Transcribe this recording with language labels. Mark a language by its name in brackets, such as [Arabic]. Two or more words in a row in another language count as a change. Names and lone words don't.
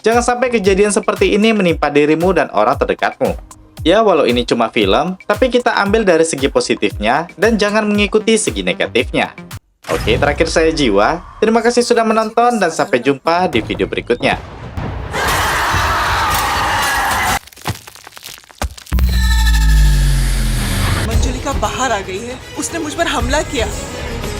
[Indonesian] Jangan sampai kejadian seperti ini menimpa dirimu dan orang terdekatmu. Ya, walau ini cuma film, tapi kita ambil dari segi positifnya dan jangan mengikuti segi negatifnya. Oke, terakhir saya Jiwa. Terima kasih sudah menonton dan sampai jumpa di video berikutnya. [Hindi] मंजुलिका बाहर आ गई है। उसने मुझ पर हमला किया।